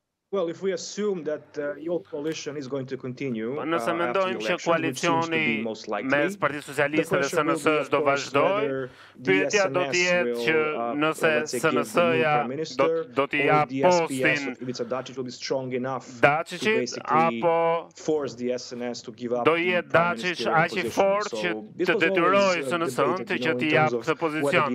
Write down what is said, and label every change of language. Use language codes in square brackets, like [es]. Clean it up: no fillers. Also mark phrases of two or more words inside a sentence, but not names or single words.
[en] Well, if we assume that your coalition is going to continue [sq] Nëse mendojmë që koalicioni mes Partisë Socialiste dhe SNS-s do vazhdoj, pyetja do të jetë që nëse SNS-ja do t'i jap postin Dačićit apo do jetë Dačić aq i fortë që të detyrojë SNS-n që t'i jap këtë pozicion.